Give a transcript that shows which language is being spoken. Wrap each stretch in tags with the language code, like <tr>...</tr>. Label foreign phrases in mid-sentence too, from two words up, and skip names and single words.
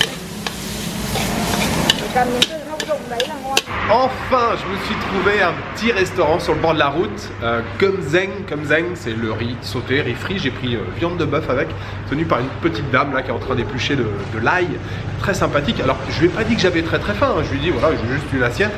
<vi>Cầm những cái thông dụng đấy là ngon.</vi> <fr>Enfin, je me suis trouvé un petit restaurant sur le bord de la route, Kumzeng, c'est le riz sauté, riz frit. J'ai pris viande de bœuf avec, tenu par une petite dame là qui est en train d'éplucher de l'ail, très sympathique. Alors, je lui ai pas dit que j'avais très faim, hein. Je lui ai dit voilà, j'ai juste une assiette.</fr>